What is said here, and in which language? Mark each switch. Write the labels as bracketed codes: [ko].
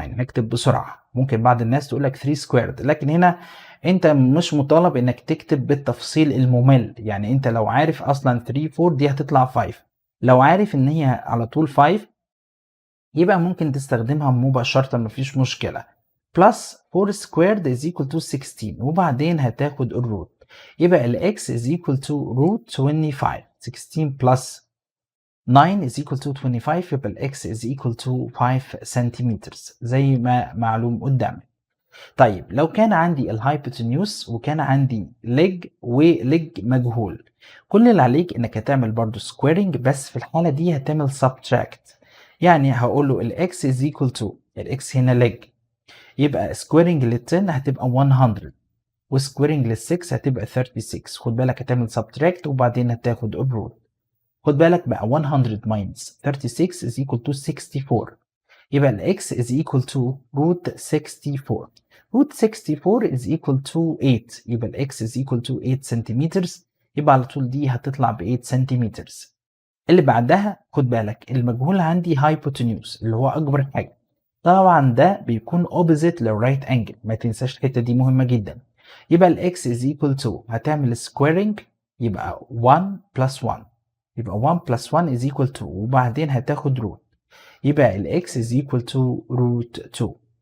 [ar] هكتب بسرعه، ممكن بعض الناس تقول لك 3 سكويرد، لكن هنا انت مش مطالب انك تكتب بالتفصيل الممل. يعني انت لو عارف اصلا 3 4 دي هتطلع 5، لو عارف ان هي على طول 5 يبقى ممكن تستخدمها مباشرة مفيش مشكلة. بلس 4 سكويرد [en] is equal to 16 [ar] وبعدين هتاخد الروت. [en] يبقى ال x is equal to root 25. 16 plus 9 is equal to 25 يبقى ال x is equal to 5 سنتيمتر [ar] زي ما معلوم قدامك. طيب لو كان عندي الهايبوتنيوس وكان عندي ليج وليج مجهول، كل اللي عليك انك هتعمل برضو سكويرنج، بس في الحالة دي هتعمل سبتراكت. يعني هقول له ال x is equal to ال x هنا ليج، يبقى سكويرنج لل 10 هتبقى 100 وسكويرنج لل 6 هتبقى 36. خد بالك هتعمل سبتراكت وبعدين هتاخد الروت. خد بالك بقى [en] 100 minus 36 is equal to 64. يبقى ال x is equal to root 64. root 64 is equal to 8. يبقى ال x is equal to 8 سنتيمتر. [ar] يبقى على طول دي هتطلع ب 8 سنتيمتر. اللي بعدها خد بالك المجهول عندي hypotenuse اللي هو أكبر حاجة. طبعا ده بيكون opposite للرايت انجل، ما تنساش الحتة دي مهمة جدا. [en] يبقى ال x is equal to هتعمل squaring يبقى 1 plus 1. يبقى 1 plus 1 is equal to [ar] وبعدين هتاخد روت. [en] يبقى ال x is equal to root 2.